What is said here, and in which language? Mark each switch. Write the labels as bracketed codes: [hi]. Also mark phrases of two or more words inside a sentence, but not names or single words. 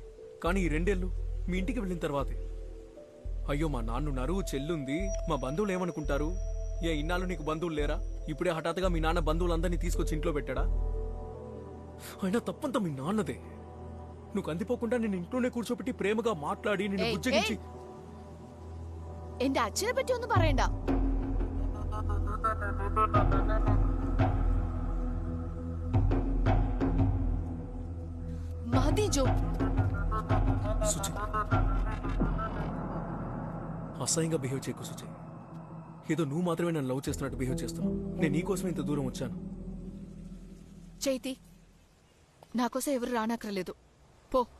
[te] కానీ ఈ 2 ఏళ్ళు మీ ఇంటికి వెళ్ళిన తర్వాతే అయ్యో మా నాన్నున్నారు, చెల్లుంది, మా బంధువులు ఏమనుకుంటారు, ఇన్నాళ్ళు నీకు బంధువులు లేరా, ఇప్పుడే హఠాత్తుగా మీ నాన్న బంధువులందరినీ తీసుకొచ్చి ఇంట్లో పెట్టాడా? అయినా తప్పంతా మీ నాన్నదే. నువ్వు కందిపోకుండా నేను ఇంట్లోనే కూర్చోబెట్టి ప్రేమగా మాట్లాడి నిన్ను ఏయ్, బుజ్జగించి ఏయ్. [ml] എന്റെ അച്ഛനെ പറ്റി ഒന്നും പറയണ്ട. മതി ജോ. [te] సుచి అసహ్యంగా బిహేవ్ చేయకు సుచి. ఏదో నువ్వు మాత్రమే నన్ను లవ్ చేస్తున్నట్టు బిహేవ్ చేస్తున్నావు. నేను నీకోసమే ఇంత దూరం వచ్చాను. చైతి, నాకోసం ఎవరు రానక్కర్లేదు. పో.